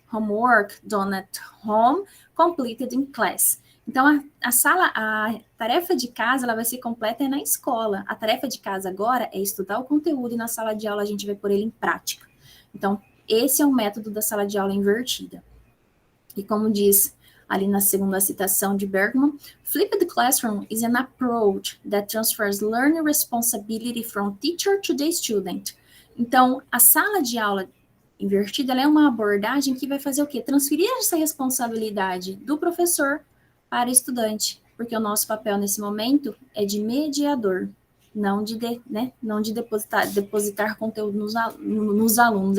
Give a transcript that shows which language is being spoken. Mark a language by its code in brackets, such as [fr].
[en] Homework, done at home, completed in class. [pt] Então, a tarefa de casa, ela vai ser completa na escola. A tarefa de casa agora é estudar o conteúdo e na sala de aula a gente vai pôr ele em prática. Então, esse é o método da sala de aula invertida. E como diz ali na segunda citação de Bergman. [en] Flipped classroom is an approach that transfers learning responsibility from teacher to the student. [pt] Então, a sala de aula invertida, ela é uma abordagem que vai fazer o quê? Transferir essa responsabilidade do professor para o estudante, porque o nosso papel nesse momento é de mediador, não de depositar conteúdo nos alunos.